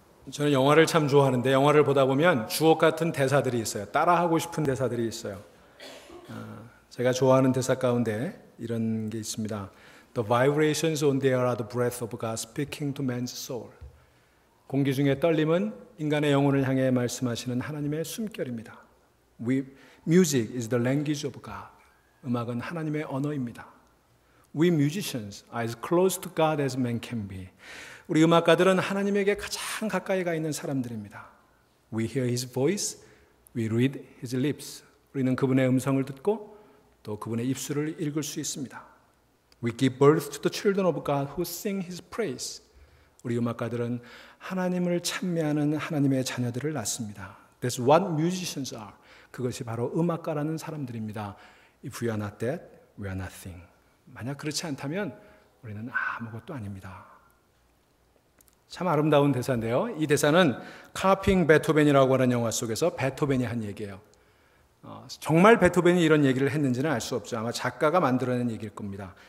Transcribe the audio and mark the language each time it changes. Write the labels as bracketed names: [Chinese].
[Korean] 저는 영화를 참 좋아하는데 영화를 보다 보면 주옥 같은 대사들이 있어요. 따라하고 싶은 대사들이 있어요. 제가 좋아하는 대사 가운데 이런 게 있습니다. [English] The vibrations on the air are the breath of God speaking to man's soul. [Korean] 공기 중의 떨림은 인간의 영혼을 향해 말씀하시는 하나님의 숨결입니다. [English] Music is the language of God. [Korean] 음악은 하나님의 언어입니다. [English] We musicians are as close to God as man can be. [Korean] 우리 음악가들은 하나님에게 가장 가까이 가 있는 사람들입니다. [English] We hear His voice, we read His lips. [Korean] 우리는 그분의 음성을 듣고 또 그분의 입술을 읽을 수 있습니다. [English] We give birth to the children of God who sing His praise. [Korean] 우리 음악가들은 하나님을 찬미하는 하나님의 자녀들을 낳습니다. [English] That's what musicians are. [Korean] 그것이 바로 음악가라는 사람들입니다. [English] If we are not that, we are nothing. [Korean] 만약 그렇지 않다면 우리는 아무것도 아닙니다. 참 아름다운 대사인데요. 이 대사는 카핑 베토벤이라고 하는 영화 속에서 베토벤이 한 얘기예요. 정말 베토벤이 이런 얘기를 했는지는 알 수 없죠. 아마 작가가 만들어낸 얘기일 겁니다.